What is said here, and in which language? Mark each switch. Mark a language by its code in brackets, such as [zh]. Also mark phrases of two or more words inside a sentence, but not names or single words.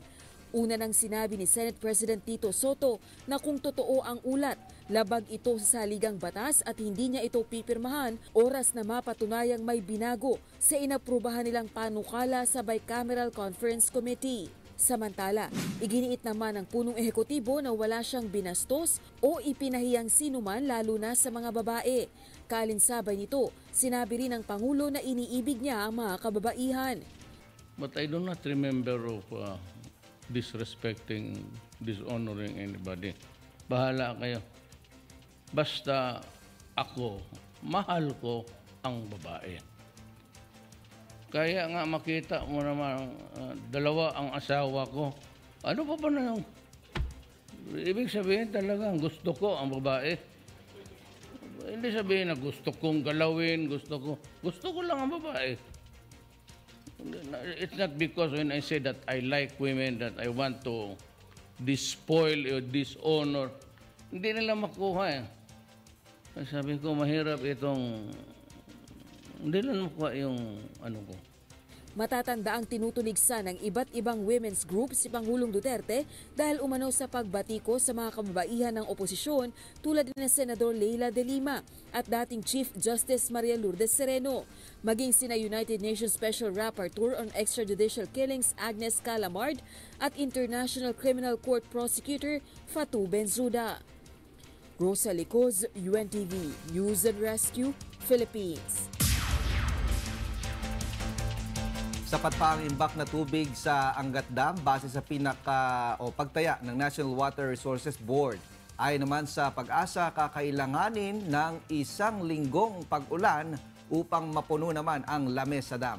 [tl] Una nang sinabi ni Senate President Tito Soto na kung totoo ang ulat, Labag ito sa saligang batas at hindi niya ito pipirmahan oras na mapatunayang may binago sa inaprubahan nilang panukala sa Bicameral Conference Committee. Samantala, iginiit naman ng punong ehekutibo na wala siyang binastos o ipinahiyang sinuman lalo na sa mga babae. Kalinsabay nito, sinabi rin ng Pangulo na iniibig niya ang mga kababaihan. [en] But I do not remember of disrespecting, dishonoring anybody. [tl] Bahala kayo. Basta ako, mahal ko ang babae. Kaya nga makita mo naman, dalawa ang asawa ko. Ano pa ba na yung... Ibig sabihin talagang gusto ko ang babae. Hindi sabihin na gusto kong galawin, gusto ko lang ang babae. [en] It's not because when I say that I like women that I want to despoil or dishonor. [tl] Hindi nila makuha eh. Sabi ko, mahirap itong... Hindi nila makuha yung ano ko. Matatanda ang tinutuligsa ng iba't ibang [en] women's group [tl] si Pangulong Duterte dahil umano sa pagbatiko sa mga kababaihan ng oposisyon tulad ni Senador Leila de Lima at dating Chief Justice Maria Lourdes Sereno. Maging sina United Nations Special Rapporteur on Extrajudicial Killings Agnes Calamard at International Criminal Court Prosecutor Fatou Bensouda. Rosa Licoz, UNTV, News and Rescue, Philippines. Sapat pa ang imbak na tubig sa Angat Dam base sa pagtaya ng National Water Resources Board. Ayon naman sa Pag-asa, kakailanganin ng 1 linggong pag-ulan upang mapuno naman ang Lamesa Dam.